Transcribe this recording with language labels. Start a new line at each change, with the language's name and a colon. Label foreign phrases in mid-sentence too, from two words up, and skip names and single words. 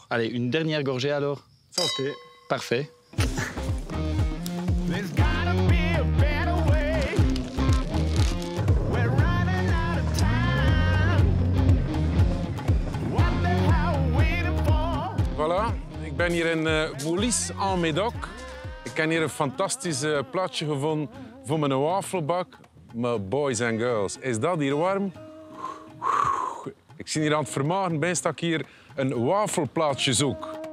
French: Allez, une dernière gorgée alors. Santé. Parfait. Voilà,
Dutch: ik ben hier in Moulins en Médoc. Ik heb hier een fantastisch plaatsje gevonden voor mijn wafelbak. Maar boys en girls, is dat hier warm? Ik zie hier aan het vermageren, bijna dat ik hier een wafelplaatsje zoek.